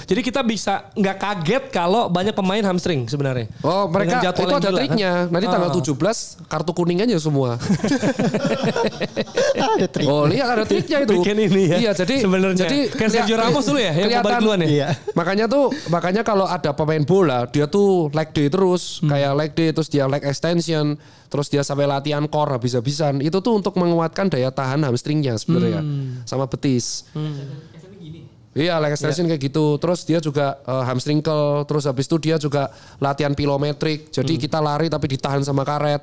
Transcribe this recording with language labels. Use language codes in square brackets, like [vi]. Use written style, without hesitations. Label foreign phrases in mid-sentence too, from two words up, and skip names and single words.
[id] Jadi kita bisa nggak kaget kalau banyak pemain hamstring sebenarnya. Oh mereka Dengan jadwal itu yang ada gila, triknya. kan? Nanti tanggal 17 kartu kuning aja semua. Ada trik. Oh lihat ada triknya itu. Bikin ini ya. Iya jadi sebenarnya. Kayak Sergio Ramos dulu ya, yang balik duluan ya. Iya. Makanya kalau ada pemain bola dia tuh [en] leg day [id] terus, kayak [en] leg day [id] terus dia [en] leg extension, [id] terus dia sampai latihan core habis-habisan. Itu tuh untuk menguatkan daya tahan hamstringnya sebenarnya sama betis. Iya, [en] leg extension [id] kayak gitu. Terus dia juga [en] hamstring curl, [id] terus habis itu dia juga latihan pilometrik. Jadi kita lari tapi ditahan sama karet.